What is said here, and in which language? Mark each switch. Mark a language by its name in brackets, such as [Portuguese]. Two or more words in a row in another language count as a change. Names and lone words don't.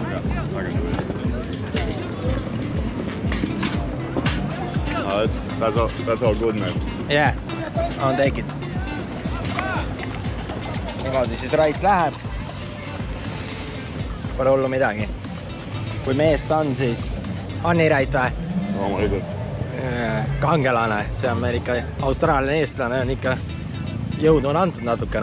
[English] That's all good, man. Yeah, on take it. [Estonian] Niimoodi siis Rait läheb. Pole hullu midagi. Kui mees ta on, siis on nii Rait või? Loomulikult. Kangelane, see on meil ikka austraaliane eestlane, on ikka jõudu on antud natukene.